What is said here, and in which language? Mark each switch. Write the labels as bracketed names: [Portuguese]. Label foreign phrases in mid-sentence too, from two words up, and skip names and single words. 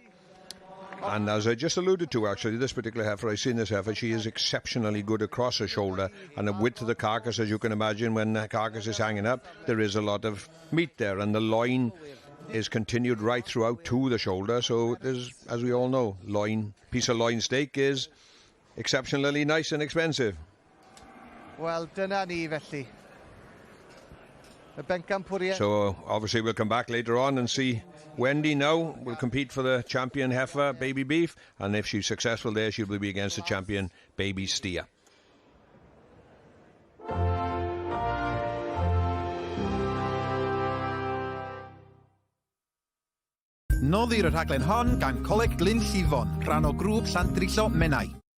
[English] And as I just alluded to, actually, this particular heifer, I've seen this heifer, she is exceptionally good across her shoulder, and the width of the carcass, as you can imagine, when the carcass is hanging up, there is a lot of meat there, and the loin is continued right throughout to the shoulder. So there's, as we all know, piece of loin steak is exceptionally nice and expensive. [Welsh] Well, dyna ni felly. [English] So obviously we'll come back later on and see Wendy now will compete for the champion heifer baby beef, and if she's successful there, she will be against the champion baby steer. [Welsh] Noddir y rhaglen hon gan Coleg Glyn Llifon, rhan o grŵp Llandrillo Menai.